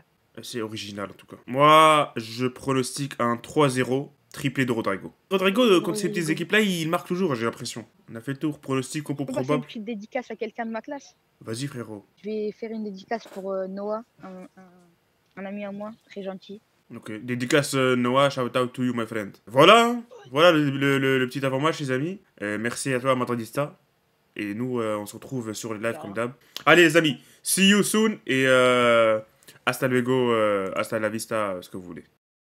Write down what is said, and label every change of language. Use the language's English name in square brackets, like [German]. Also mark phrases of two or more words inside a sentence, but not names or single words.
[French] C'est original en tout cas. Moi, je pronostique un 3-0, triplé de Rodrigo. Rodrigo, contre ces petites Rodrigo. équipes-là, il marque toujours, j'ai l'impression. On a fait le tour, pronostic, compo On peut passer une probable. petite dédicace à quelqu'un de ma classe. Vas-y, frérot. Je vais faire une dédicace pour Noah, un ami à moi, très gentil. Ok, dédicace Noah, [English] shout out to you, my friend. [French] Voilà, voilà le petit avant-match, les amis. Merci à toi, Madridista. Et nous, on se retrouve sur les lives comme d'hab. Allez, les amis, [English] see you soon [French] et [Spanish] hasta luego, hasta la vista, [French] ce que vous voulez.